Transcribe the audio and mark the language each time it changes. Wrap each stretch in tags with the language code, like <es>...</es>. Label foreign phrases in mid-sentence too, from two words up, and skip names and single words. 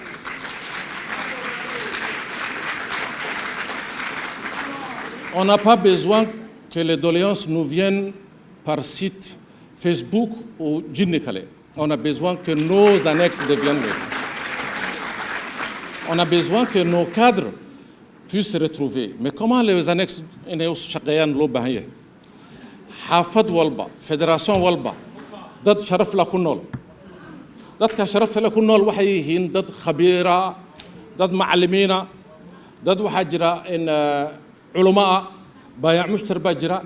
<fr>On n'a pas besoin que les doléances nous viennent par site Facebook ou Djinnekale. On a besoin que nos annexes deviennent libres. On a besoin que nos cadres puissent se retrouver. Mais comment les annexes</fr> <so>shaqeeyaan loo baahan yahay? Xaafad walba, fédération walba, dad sharaf la ku nool. Dadka sharaf la ku nool waxay yihiin dad khabiira, dad macallimiina, dad waxaa jira in culamaa, baayac mushtar baa jira.</so>